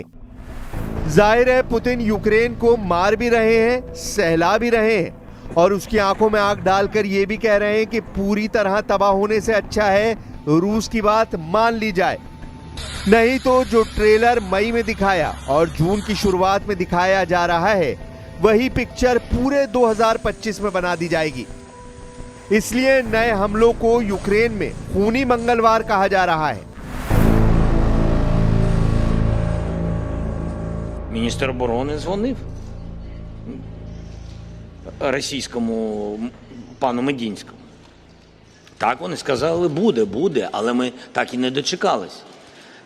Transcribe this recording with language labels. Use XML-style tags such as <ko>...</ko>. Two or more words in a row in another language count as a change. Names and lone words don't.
<hi>जाहिर है पुतिन यूक्रेन को मार भी रहे हैं, सहला भी रहे हैं और उसकी आंखों में आग डालकर यह भी कह रहे हैं कि पूरी तरह तबाह होने से अच्छा है रूस की बात मान ली जाए, नहीं तो जो ट्रेलर मई में दिखाया और जून की शुरुआत में दिखाया जा रहा है वही पिक्चर पूरे 2025 में बना दी जाएगी। इसलिए नए हमलों को यूक्रेन में खूनी मंगलवार कहा जा रहा है।</hi> <uk>Міністр оборони дзвонив російському пану Медінському. Так, вони сказали, буде, але ми так і не дочекались.</uk>